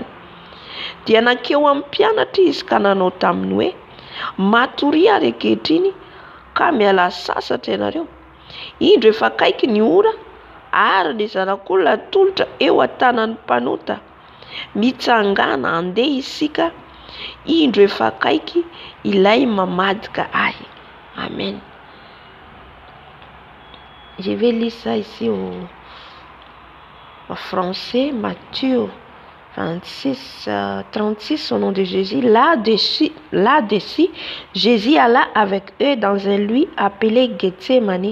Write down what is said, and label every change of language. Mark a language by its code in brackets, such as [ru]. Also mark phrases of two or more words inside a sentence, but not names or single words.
[mg] Dia nankeo amin'ny mpianatra izy ka nanao taminy hoe: matory ary ankehitriny ka miala sasatra ianareo. Indro efa akaiky ny ora ary ny zanak'olona tolotra eo an-tanan'ny mpanota. Mitsangana andeha isika, indro efa akaiky ilay mamadika ahy. Amen. [fr] Je vais lire ça ici au français, Matthieu 26, 36, au nom de Jésus. Là-dessus, Jésus alla avec eux dans un lieu appelé Gethsemane.